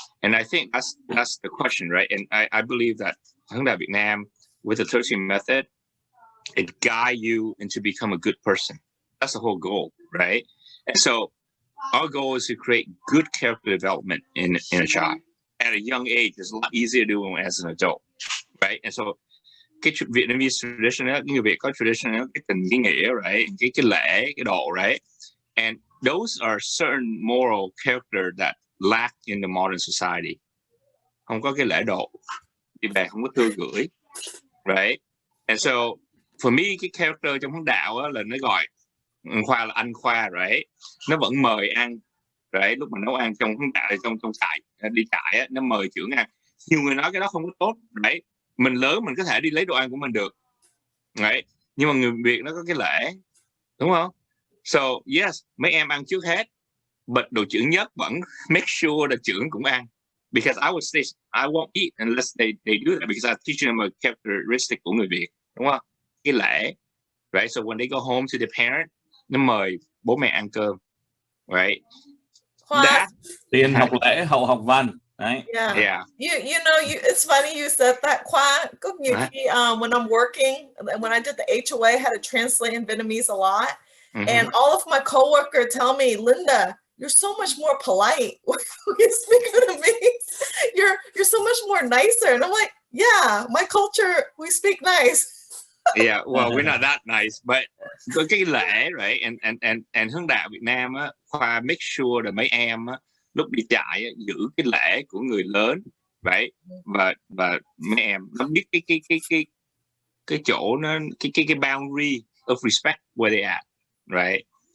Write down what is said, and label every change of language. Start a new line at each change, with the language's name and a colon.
English: And I think that's the question, right? And I believe that HDVN with the 13 method, it guides you into become a good person. That's the whole goal, right? And so our goal is to create good character development in a child at a young age. It's a lot easier to do as an adult, right? And so
Vietnamese: cái Vietnamese tradition, người Việt có tradition, cái tình cái nghĩa, right? Cái lễ, cái độ, right?
English: And those are certain moral character that lack in the modern society.
Vietnamese: Không có cái lễ độ, đi về không có thư gửi, right?
English: And so for me,
Vietnamese: cái character trong hướng đạo á, là nó gọi Khoa là anh Khoa, right? Nó vẫn mời ăn, right? Lúc mà nấu ăn trong hướng đạo, trong trại, đi trại á, nó mời trưởng ăn. Nhiều người nói cái đó không có tốt, right? Mình lớn mình có thể đi lấy đồ ăn của mình được, right? Nhưng mà người Việt nó có cái lễ, đúng không?
English: So yes,
Vietnamese: mấy em ăn trước hết, but đồ trưởng nhất vẫn
English: make sure
Vietnamese: là trưởng cũng ăn.
English: Because I would say I won't eat unless they do that, because I'm teaching them a characteristic
Vietnamese: của người Việt, đúng không? Cái lễ, right?
English: So when they go home to their parent,
Vietnamese: nó mời bố mẹ ăn cơm,
English: right?
Vietnamese: Tiền học lễ hậu học văn, right?
English: Yeah. You know, it's funny you said that. Khoa,
Vietnamese: có nhiều khi
English: when I'm working, when I did the HOA, I had to translate in Vietnamese a lot, and all of my coworkers tell me, Linda, you're so much more polite when you speak Vietnamese. You're so much more nicer, and I'm like, yeah, my culture, we speak nice. Yeah, well, we're not that nice, but
Vietnamese: có cái lễ,
English: right?
Vietnamese: And hướng đạo Việt Nam á, Khoa
English: make sure
Vietnamese: là mấy em á, lúc đi trại á, giữ cái lễ của người lớn, right? Và mấy em nó biết cái chỗ nó cái
English: boundary of respect where they at,
Vietnamese: right?